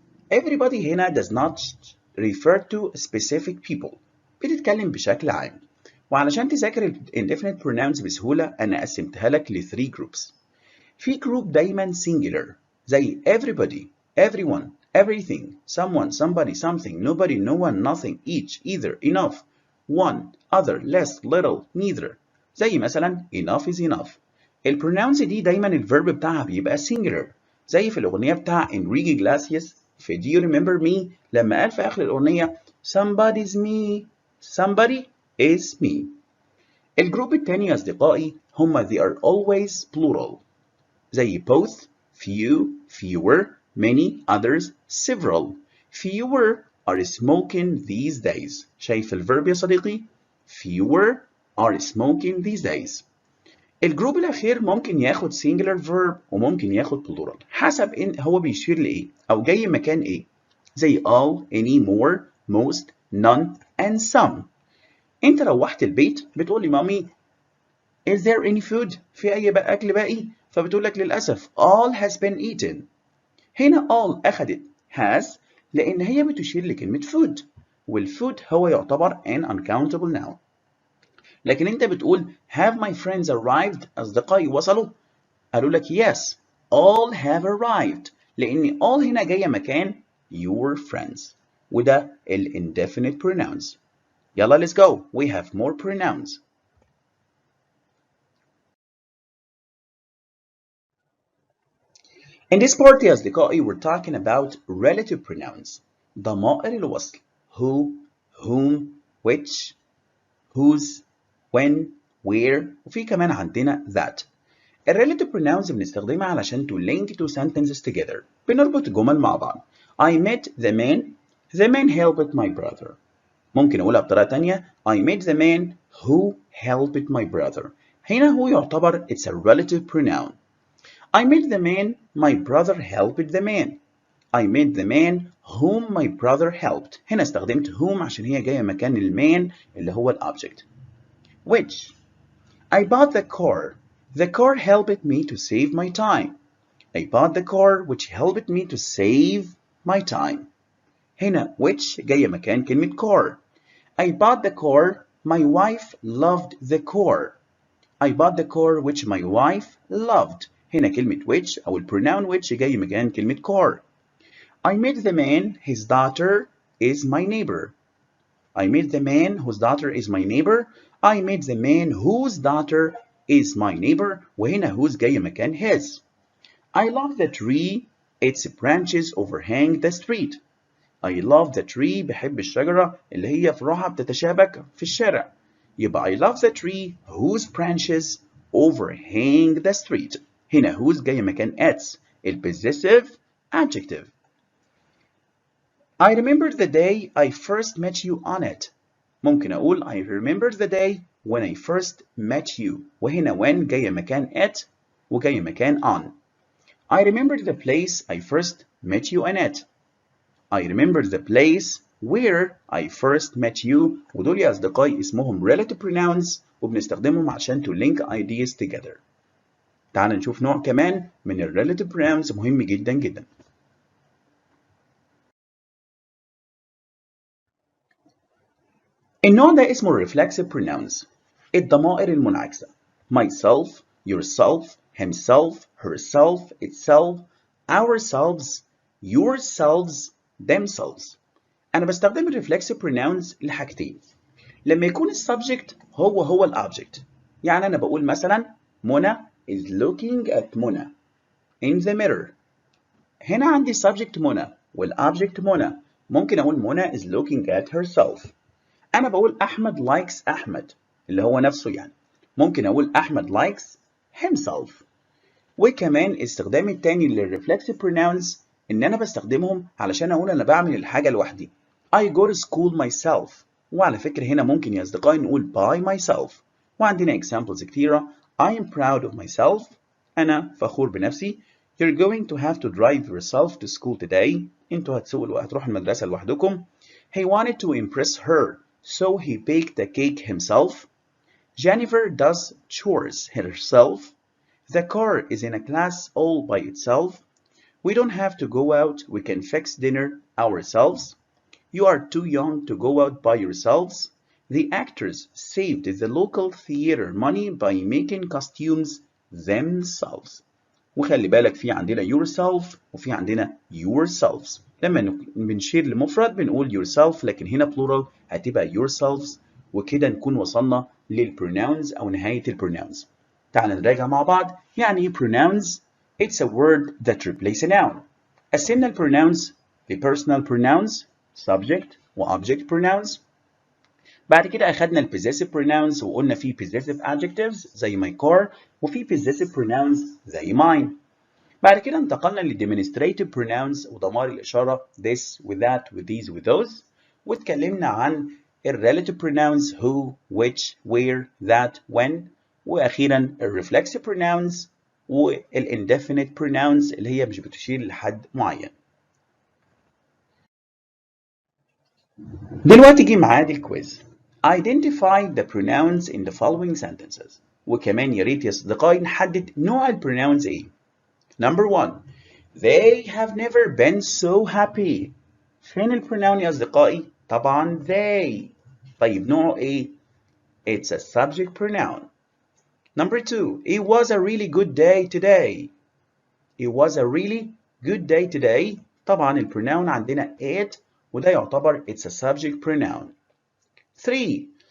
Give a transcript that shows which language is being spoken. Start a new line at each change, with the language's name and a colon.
English: Everybody هنا does not refer to specific people.
Arabic: بتتكلم بشكل عام. وعلشان تذاكر ال indefinite pronouns بسهولة أنا قسمتها لك ل 3 groups. في جروب دايما
English: singular زي everybody, everyone, everything, someone, somebody, something, nobody, no one, nothing, each, either, enough, one, other, less, little, neither.
Arabic: زي مثلا
English: enough is enough.
Arabic: البروناونز دي دايما الفيرب بتاعها بيبقى singular زي في الأغنية بتاع انريكي جلاسياس في Do you remember me لما قال في آخر الأغنية
English: somebody's me, somebody is me.
Arabic: الجروب التاني يا أصدقائي هما
English: they are always plural زي both, few, fewer, many, others, several. Fewer are smoking these days.
Arabic: شايف الفيرب يا صديقي؟
English: Fewer are smoking these days.
Arabic: الجروب الأخير ممكن ياخد singular verb وممكن ياخد plural حسب إن هو بيشير لإيه أو جاي مكان إيه.
English: زي all, any, more, most, none, and some.
Arabic: أنت روحت البيت بتقول لي مامي
English: Is there any food؟
Arabic: في أي أكل باقي؟ فبتقول لك للأسف
English: all has been eaten.
Arabic: هنا all أخدت has لأن هي بتشير لكلمة food والfood هو يعتبر an uncountable noun. لكن أنت بتقول
English: have my friends arrived؟
Arabic: أصدقائي وصلوا؟ قالوا لك
English: yes all have arrived
Arabic: لأن all هنا جاية مكان your friends وده ال indefinite pronouns.
English: يلا let's go we have more pronouns. In this part
Arabic: يا أصدقائي
English: we're talking about relative pronouns
Arabic: ضمائر الوصل
English: who, whom, which, whose, when, where
Arabic: وفي كمان عندنا
English: that.
Arabic: الريلاتيف pronouns بنستخدمها علشان
English: to link two sentences together
Arabic: بنربط جمل مع بعض.
English: I met the man helped my brother.
Arabic: ممكن أقولها بطريقة تانية
English: I met the man who helped my brother.
Arabic: هنا هو يعتبر
English: it's a relative pronoun. I met the man my brother helped the man. I met the man whom my brother helped.
Arabic: هنا استخدمت whom عشان هي جاية مكان المان اللي هو الobject.
English: Which I bought the car. The car helped me to save my time. I bought the car which helped me to save my time.
Arabic: هنا which جاية مكان كلمة car.
English: I bought the car. My wife loved the car. I bought the car which my wife loved.
Arabic: هنا كلمة which أو الpronoun which جاي مكان كلمة car.
English: I met the man, his daughter is my neighbor. I met the man whose daughter is my neighbor. I met the man whose daughter is my neighbor.
Arabic: وهنا whose جاي مكان his.
English: I love the tree. Its branches overhang the street. I love the tree.
Arabic: بحب الشجرة اللي هي فروعها بتتشابك في الشارع.
English: يبقى I love the tree whose branches overhang the street.
Arabic: هنا whose جاي مكان
English: its. الpossessive adjective. I remember the day I first met you on it.
Arabic: ممكن أقول
English: I remember the day when I first met you.
Arabic: وهنا when جاية مكان at وجاية مكان on.
English: I remember the place I first met you in it. I remember the place where I first met you.
Arabic: ودول يا أصدقائي اسمهم relative pronouns وبنستخدمهم عشان
English: to link ideas together.
Arabic: تعال نشوف نوع كمان من ال relative pronouns مهم جدا جدا. النوع ده اسمه reflexive pronouns. الضمائر المنعكسة.
English: myself, yourself, himself, herself, itself, ourselves, yourselves, themselves.
Arabic: أنا بستخدم ال reflexive pronouns لحاجتين. لما يكون السبجكت هو الأوبجكت. يعني أنا بقول مثلا
English: منى is looking at منى in the mirror.
Arabic: هنا عندي subject منى والobject منى. ممكن أقول
English: منى is looking at herself.
Arabic: أنا بقول أحمد likes أحمد اللي هو نفسه يعني. ممكن أقول أحمد
English: likes himself.
Arabic: وكمان استخدامي التاني للreflexive pronouns إن أنا بستخدمهم علشان أقول أنا بعمل الحاجة لوحدي.
English: I go to school myself.
Arabic: وعلى فكرة هنا ممكن يا أصدقائي نقول by myself. وعندنا examples كتيرة.
English: I am proud of myself.
Arabic: أنا فخور بنفسي.
English: You're going to have to drive yourself to school today.
Arabic: أنتوا هتروحوا المدرسة لوحدكم.
English: He wanted to impress her, so he baked a cake himself. Jennifer does chores herself. The car is in a class all by itself. We don't have to go out, we can fix dinner ourselves. You are too young to go out by yourselves. The actors saved the local theater money by making costumes themselves.
Arabic: وخلي بالك في عندنا yourself وفي عندنا yourselves. لما بنشير لمفرد بنقول yourself لكن هنا plural هتبقى yourselves. وكده نكون وصلنا للpronouns أو نهاية الpronouns. تعال نراجع مع بعض. يعني ايه
English: pronouns؟ It's a word that replaces a noun.
Arabic: قسمنا الpronouns لpersonal pronouns, subject وobject pronouns. بعد كده أخدنا ال possessive pronouns وقلنا في possessive adjectives زي my car وفي possessive pronouns زي mine. بعد كده انتقلنا ل demonstrative pronouns وضمائر الإشارة this with that with these with those. واتكلمنا عن ال relative pronouns who, which, where, that, when. وأخيرا ال reflexive pronouns وال indefinite pronouns اللي هي مش بتشير لحد معين. دلوقتي جه ميعاد الكويز.
English: Identify the pronouns in the following sentences.
Arabic: وكمان يا ريت يا أصدقائي نحدد نوع ال pronouns إيه.
English: Number 1. They have never been so happy.
Arabic: فين ال pronoun يا أصدقائي؟ طبعا they. طيب نوعه إيه؟
English: It's a subject pronoun. Number 2. It was a really good day today. It was a really good day today.
Arabic: طبعا ال pronoun عندنا it وده يعتبر
English: it's a subject pronoun.
Arabic: 3.